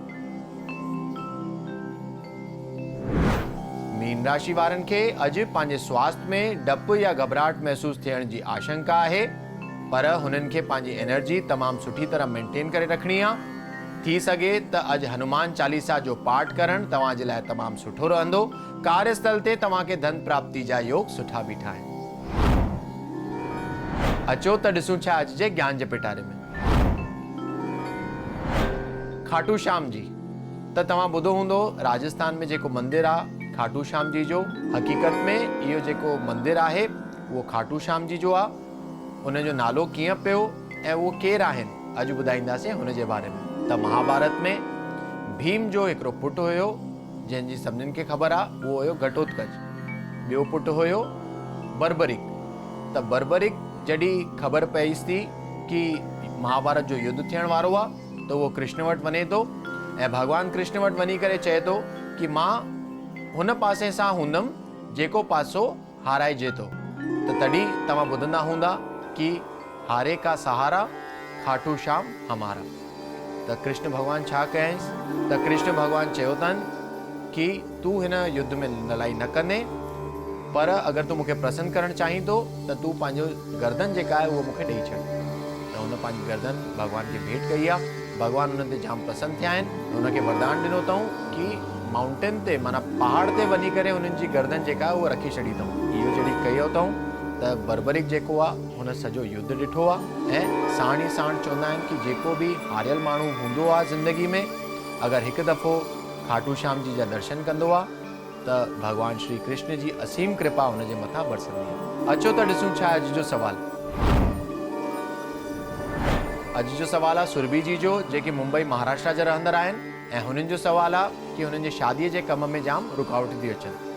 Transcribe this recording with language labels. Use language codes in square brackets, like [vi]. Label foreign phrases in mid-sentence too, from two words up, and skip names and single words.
[sd] मीन राशि वारनि खे अॼु पंहिंजे स्वास्थ्य में डपु या घबराहट महसूस थियण जी आशंका आहे, पर हुननि खे पंहिंजी एनर्जी तमामु सुठी तरह मेंटेन करे रखणी आहे। थी सघे त अॼु हनुमान चालीसा जो पाठ करणु तव्हां जे लाइ तमामु सुठो रहंदो। कार्यस्थल ते तव्हां खे धन प्राप्ति जा योग सुठा बीठा आहिनि। अचो त ॾिसूं छा अॼु जे ज्ञान जे पिटारे में। खाटू श्याम जी। त तव्हां ॿुधो हूंदो राजस्थान में जेको मंदिर आहे खाटू श्याम जी जो, हकीकत में इहो जेको मंदिर आहे उहो खाटू श्याम जी जो आहे। उन जो नालो कीअं पियो ऐं उहो केरु आहिनि, अॼु ॿुधाईंदासीं हुन जे बारे में। त महाभारत में भीम जो हिकिड़ो पुटु हुयो जंहिंजी सभिनीनि खे ख़बर आहे उहो हुयो घटोत्कच। ॿियो पुटु हुयो बर्बरिक। त बर्बरिक जॾहिं ख़बर पईसि थी कि महाभारत जो युद्ध थियण वारो आहे त उहो कृष्ण वटि वञे थो ऐं भॻवानु कृष्ण वटि वञी करे चए थो कि मां हुन पासे सां हूंदमि जेको पासो हाराइजे थो। त तॾहिं तव्हां ॿुधंदा हूंदा कि [hi] हारे का सहारा खाटू श्याम हमारा। [sd] त कृष्ण भॻवानु छा कयईंसि? त कृष्ण भॻवानु चयो अथनि कि तूं हिन युद्ध में लड़ाई न कंदे, पर अगरि तूं मूंखे प्रसन्न करणु चाहीं थो त तूं पंहिंजो गर्दन जेका आहे उहो मूंखे ॾेई छॾ। त हुन पंहिंजी गर्दन भॻवान खे भेंट कई आहे। भॻवानु हुन ते जाम प्रसन्न थिया आहिनि। हुनखे वरदान ॾिनो अथऊं कि माउंटेन ते माना पहाड़ ते वञी करे हुननि जी गर्दन जेका आहे उहा रखी छॾी अथऊं। इहो जॾहिं कयो अथऊं त बर्बरिक जेको आहे हुन सॼो युद्ध ॾिठो आहे ऐं साण ई साण चवंदा आहिनि कि जेको बि हारियल माण्हू हूंदो आहे ज़िंदगी में, अगरि हिकु दफ़ो खाटू श्याम जी जा दर्शन कंदो आहे त भॻवानु श्री कृष्ण जी असीम कृपा हुनजे मथां बरसंदी आहे। अचो त ॾिसूं छा अॼु जो सुवाल। अॼु जो सुवाल आहे सुरभि जी जो, जेके मुंबई महाराष्ट्र जा रहंदड़ आहिनि ऐं हुननि जो सुवाल आहे कि हुननि जे शादीअ जे कम में जाम रुकावट थी अचनि।